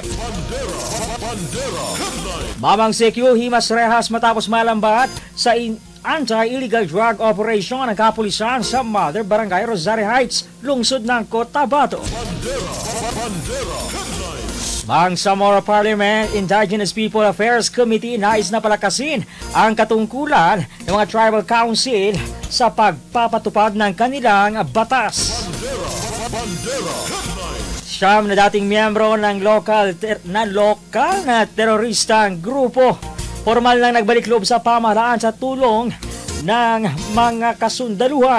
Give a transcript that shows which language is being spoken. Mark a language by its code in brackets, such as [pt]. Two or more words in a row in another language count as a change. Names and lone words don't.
[tl] Bandera Headlines. Mamang CQ himas rehas matapos malambat sa [en] anti-illegal drug operation [tl] ng kapulisan sa Mother Barangay Rosario Heights, lungsod ng Cotabato. Bandera Headlines. Mang Samora Parliament Indigenous People Affairs Committee nais na palakasin ang katungkulan ng mga [en] tribal council [tl] sa pagpapatupad ng kanilang batas. Bandera Headlines. Siyam na dating miyembro ng lokal na teroristang grupo formal lang nagbalik loob sa pamahalaan sa tulong ng mga kasundaluhan.